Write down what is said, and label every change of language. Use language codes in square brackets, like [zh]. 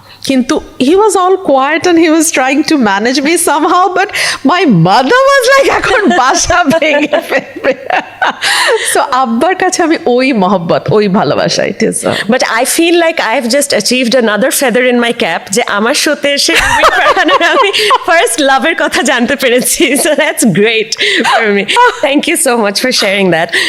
[en] কিন্তু he was all quiet and he was trying to manage me somehow, but my mother was like [bn] এখন বাসা ভেঙে ফেলবে। So আব্বার কাছে আমি ওই মহব্বত, ওই ভালোবাসা, it is [en] But I feel like I've just achieved another feather in my cap [bn] যে আমার শোতে এসে রুমিন ফারহানের আমি ফার্স্ট লাভের কথা জানতে পেরেছি, [en] so that's great for me. Thank you so much for sharing that.